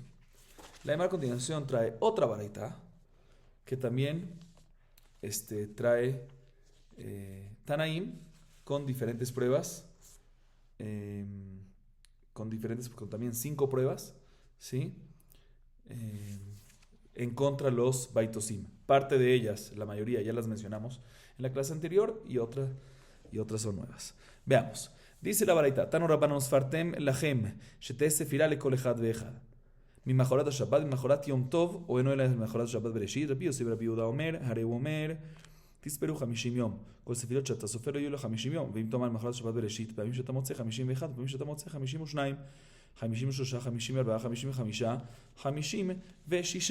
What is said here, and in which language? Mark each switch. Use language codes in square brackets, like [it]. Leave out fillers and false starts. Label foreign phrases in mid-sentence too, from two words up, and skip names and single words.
[es] La demás a continuación trae otra baraita que también trae Tanaim con diferentes pruebas, con también 5 pruebas, ¿sí? En contra de los Baitosim. Parte de ellas, la mayoría ya las mencionamos en la clase anterior y otras son nuevas. Veamos. Dice la baraita, [he] תנו רבנן ספרתם לכם, שתהא ספירה לכל אחד ואחד. ממחרת השבת, ממחרת יום טוב, או אינו אלא ממחרת השבת בראשית. רבי יוסי ורבי יהודה אומר, הרי הוא אומר, תספרו 50 יום. כל ספירות שאתה סופר לא יהיו לו 50 יום. ואם תאמר ממחרת השבת בראשית, פעמים שאתה מוצא 51, פעמים שאתה מוצא 52, 53, 54, 55, 56.